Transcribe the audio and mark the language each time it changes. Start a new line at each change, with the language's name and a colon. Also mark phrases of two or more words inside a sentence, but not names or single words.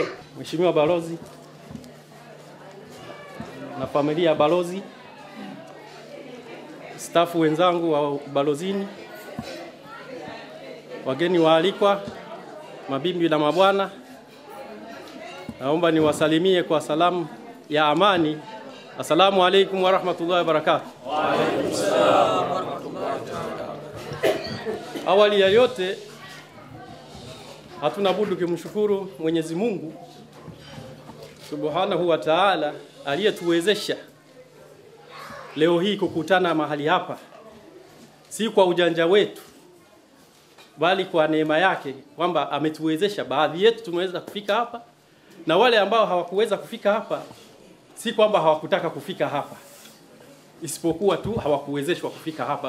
Swahili: Mheshimiwa balozi na familia ya balozi, stafu wenzangu wa balozini, wageni waalikwa, mabibi na mabwana, naomba niwasalimie kwa salamu ya amani.
Arabic: السلام عليكم ورحمة الله وبركاته. وعليكم السلام ورحمة الله وبركاته.
Swahili: Awali ya yote, hatuna budi kumshukuru Mwenyezi Mungu
Arabic: سبحانه وتعالى
Swahili: aliyetuwezesha leo hii kukutana mahali hapa, si kwa ujanja wetu bali kwa neema yake, kwamba ametuwezesha baadhi yetu tumeweza kufika hapa, na wale ambao hawakuweza kufika hapa si kwamba hawakutaka kufika hapa, isipokuwa tu hawakuwezeshwa kufika hapa.